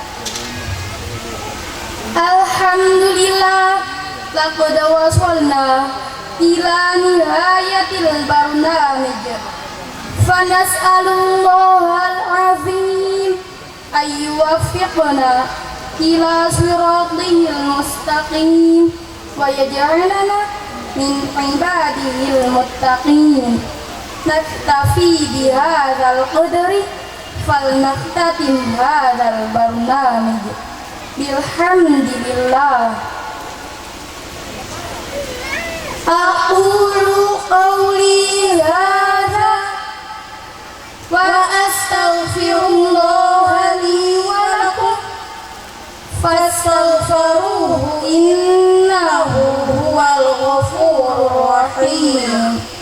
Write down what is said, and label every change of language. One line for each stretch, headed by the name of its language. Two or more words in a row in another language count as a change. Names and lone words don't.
Arabic: الحمد لله لقد وصلنا إلى نهاية البرنامج فنسأل الله العظيم أن يوفقنا إلى الصراط المستقيم ويجعلنا من عباده المتقين. نكتفي بهذا القدر فلنختتم هذا البرنامج بالحمد لله. أقول قولي هذا وأستغفر الله لي ولكم فاستغفروه إنه هو الغفور الرحيم.